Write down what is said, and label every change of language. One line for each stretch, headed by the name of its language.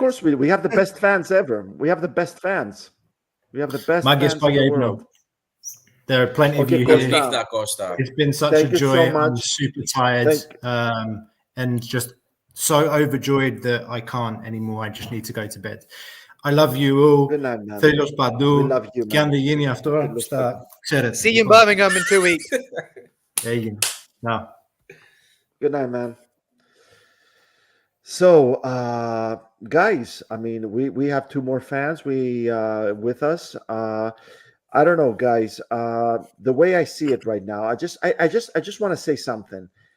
English: course, we have the best fans ever. We have the best fans. We have the best fans in the world. There are plenty of you here. It's been such a joy. I'm super tired and just so overjoyed that I can't anymore. I just need to go to bed. I love you all.
Greek: Thrylos παντού. Και αν δεν γίνει αυτό, ξέρετε.
English: See you in Birmingham in 2 weeks.
Greek: Έγινε. No.
English: Good night, man. So, guys, I mean, we have two more fans with us. I don't know, guys. The way I see it right now, I just want to say something.